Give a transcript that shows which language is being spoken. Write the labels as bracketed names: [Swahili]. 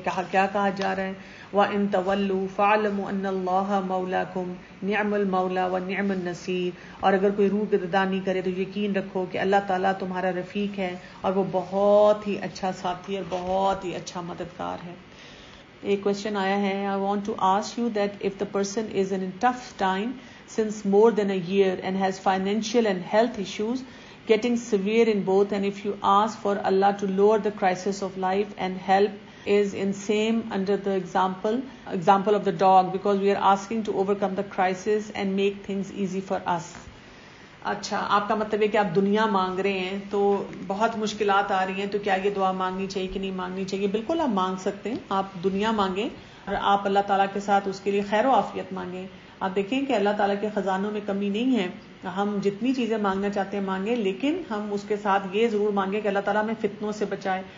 [Urdu] کیا کہا جا رہا ہے, [Arabic] وَإِن تَوَلُّوا فَاعْلَمُوا أَنَّ اللَّهَ مَوْلَاكُمْ نِعْمَ الْمَوْلَى وَنِعْمَ النَّصِيرُ. [Urdu] اور اگر کوئی روح گردانی کرے تو یقین رکھو کہ اللہ تعالیٰ تمہارا رفیق ہے اور وہ بہت ہی اچھا ساتھی اور بہت ہی اچھا مددگار ہے. ایک کوشچن آیا ہے, [English] I want to ask you that if the person is in a tough time since more than a year and has financial and health issues getting severe in both, and if you ask for Allah to lower the crisis of life and help is in same under the example of the dog, because we are asking to overcome the crisis and make things easy for us. [Urdu] اچھا, آپ کا مطلب ہے کہ آپ دنیا مانگ رہے ہیں تو بہت مشکلات آ رہی ہیں, تو کیا یہ دعا مانگنی چاہیے کہ نہیں مانگنی چاہیے؟ بالکل آپ مانگ سکتے ہیں, آپ دنیا مانگیں اور آپ اللہ تعالیٰ کے ساتھ اس کے لیے خیر و عافیت مانگیں. آپ دیکھیں کہ اللہ تعالیٰ کے خزانوں میں کمی نہیں ہے, ہم جتنی چیزیں مانگنا چاہتے ہیں مانگیں, لیکن ہم اس کے ساتھ یہ ضرور مانگیں کہ اللہ تعالیٰ ہمیں فتنوں سے بچائے.